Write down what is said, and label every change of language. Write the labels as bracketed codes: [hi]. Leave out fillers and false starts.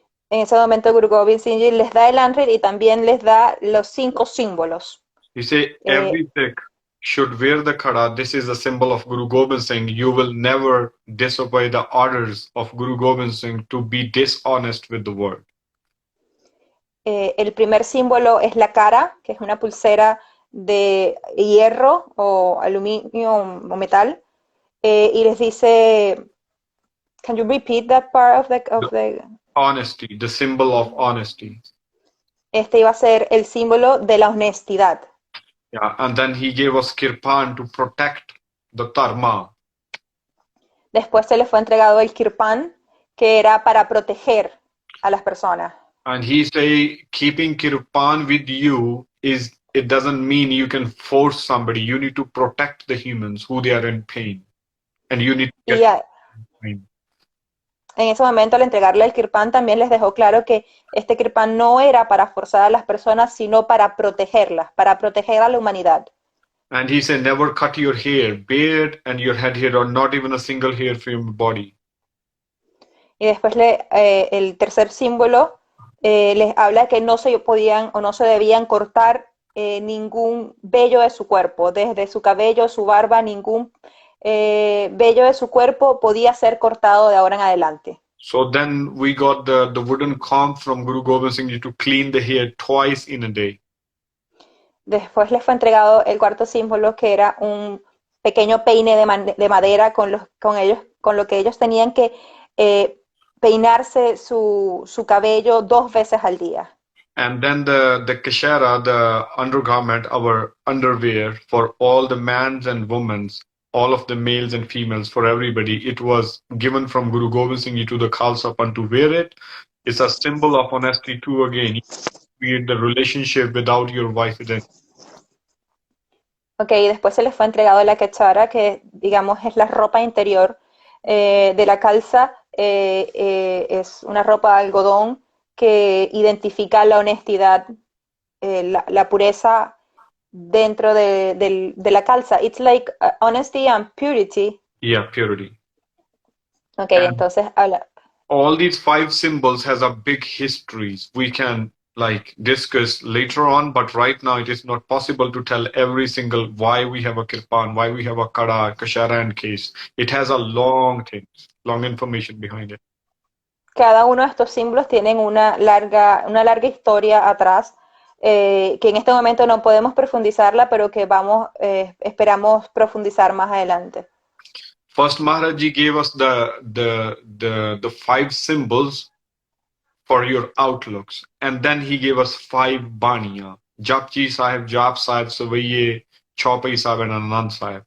[es] En ese momento Guru Gobind Singh Ji les da el Amrit y también les da los 5 símbolos. [en] He say every Sikh should wear the kada. This is a symbol of Guru Gobind Singh. You will never disobey the orders of Guru Gobind Singh to be dishonest with the word. [es] El primer símbolo es la cara, que es una pulsera de hierro o aluminio o metal. Y les dice, [en] can you repeat that part of the... Honesty, the symbol of honesty. [es] Este iba a ser el símbolo de la honestidad. [en] Yeah, and then he gave us kirpan to protect the dharma. [es] Después se le fue entregado el kirpan, que era para proteger a las personas. [en] And he say keeping kirpan with you it doesn't mean you can force somebody. You need to protect the humans who they are in pain. And you need to get pain. [es] En ese momento, al entregarle el kirpan, también les dejó claro que este kirpan no era para forzar a las personas, sino para protegerlas, para proteger a la humanidad. [en] And he said, never cut your hair, beard and your head hair, or not even a single hair from your body. [es] Y después el tercer símbolo les habla que no se podían o no se debían cortar ningún vello de su cuerpo, desde su cabello, su barba, ningún vello de su cuerpo podía ser cortado de ahora en adelante. [en] So then we got the wooden comb from Guru Gobind Singh Ji to clean the hair twice in a day. [es] Después les fue entregado el cuarto símbolo, que era un pequeño peine de madera con lo que ellos tenían que peinarse su cabello 2 veces al día. [en] And then the kashara, the undergarment, our underwear for all the mans and women's, all of the males and females, for everybody, it was given from Guru Gobind Singh Ji to the Khalsa Panth to wear it. It's a symbol of honesty too again. You create the relationship without your wife identity. [es] Ok, y después se les fue entregado la kachara, que digamos es la ropa interior de la Khalsa. Es una ropa de algodón que identifica la honestidad, la pureza dentro de la Khalsa. [en] It's like honesty and purity. Yeah, purity. [es] Ok, entonces habla. [en] All these 5 symbols has a big histories. We can like discuss later on, but right now it is not possible to tell every single why we have a kirpan, why we have a kada, kashara and case. It has a long thing, long information behind it. [es] Cada uno de estos símbolos tienen una larga historia atrás, que en este momento no podemos profundizarla, pero que esperamos profundizar más adelante. [en] First, Maharaj Ji gave us the 5 symbols for your outlooks, and then he gave us 5 baniya: Japji Sahib, Jap Sahib, Savaiye, Chaupai Sahib, and Anand Sahib.